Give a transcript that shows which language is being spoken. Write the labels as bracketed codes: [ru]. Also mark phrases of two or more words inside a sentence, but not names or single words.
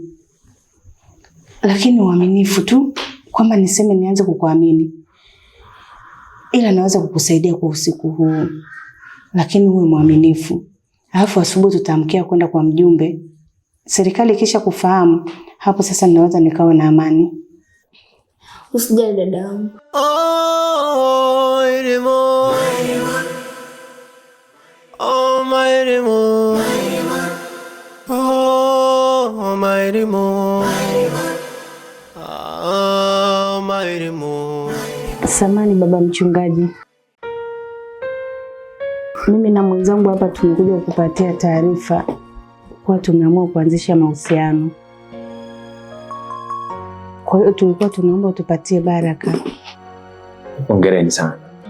[sw] Lakini uaminifu tu kwamba niseme nianze kukuamini. Ila naweza kukusaidia kwa usiku huu. Lakini uwe mwaminifu. Alafu asubuhi tutaamkia kwenda kwa mjumbe. Serikali kisha kufahamu, hapo sasa ninaweza nikawa na amani. Usijali dadangu. [en] Oh, Irimo. Oh, my Irimo. Oh, my Irimo. Oh, my Irimo. [sw] Samahani baba mchungaji. Mimi na mwenzangu hapa tumekuja kukupatia taarifa kwa tumeamua kuanzisha mahusiano. Kwa hiyo tulikuwa tunaomba utupatie baraka. Hongereni sana.